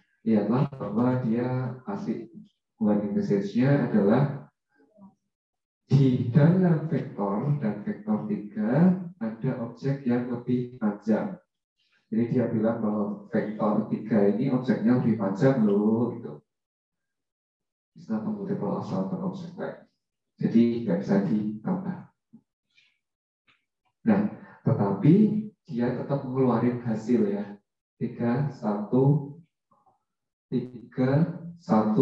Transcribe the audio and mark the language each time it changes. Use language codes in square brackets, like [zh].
[id] Lihatlah bahwa dia kasih warning message-nya adalah di dalam vektor dan vektor 3 ada objek yang lebih panjang. Jadi dia bilang bahwa vektor 3 ini objeknya lebih panjang loh, gitu. [en] It's not a multiple of certain object, right? [id] Jadi nggak bisa ditambah. Nah, tetapi dia tetap mengeluarkan hasil ya. 3, 1, 1, 8, 9.